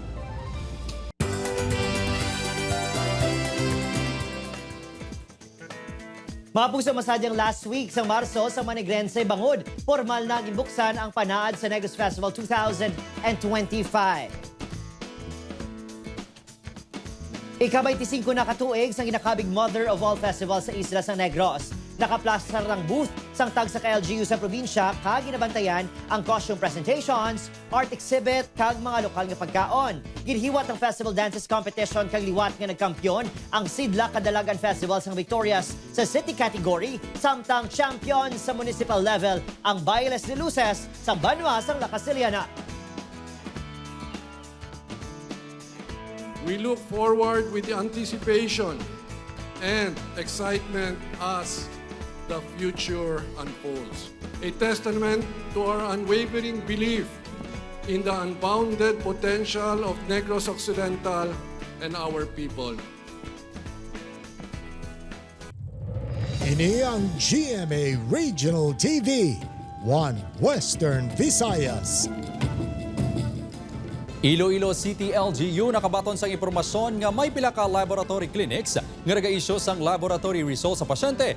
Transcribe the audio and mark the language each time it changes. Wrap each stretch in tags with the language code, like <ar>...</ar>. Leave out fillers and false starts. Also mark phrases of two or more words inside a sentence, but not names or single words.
<hil>Mga puso, masadyang last week sa Marso sa Manigrense, Bangod, formal na gibuksan ang panaad sa Negros Festival 2025. Ika-25 na katuig sang ginakabig</hil> <en>mother of all festivals</en> <hil>sa isla sa Negros. Nakaplastar ng booth sang tag sa KLGU sa probinsya kag ginabantayan ang</hil> <en>costume presentations, art exhibit</en> <hil>kag mga lokal nga pagkaon. Ginhiwat ang</hil> <en>festival dances competition</en> <hil>kag liwat nga nagkampyon ang Sidla Kadalagan Festival sang Victorias sa</hil> <en>city category</en> <hil>samtang champion sa</hil> <en>municipal level</en> <hil>ang Bailes de Luces sa Banwa sang La Casiliana.</hil> <en>We look forward with the anticipation and excitement as the future unfolds. A testament to our unwavering belief in the unbounded potential of Negros Occidental and our people.</en> <hil>Ini ang GMA Regional TV, One Western Visayas. Iloilo City LGU nakabaton sa impormasyon nga may pila ka</hil> <en>laboratory clinics</en> <hil>nga nag-isyo sang</hil> <en>laboratory results</en> <hil>sa pasyente.</hil>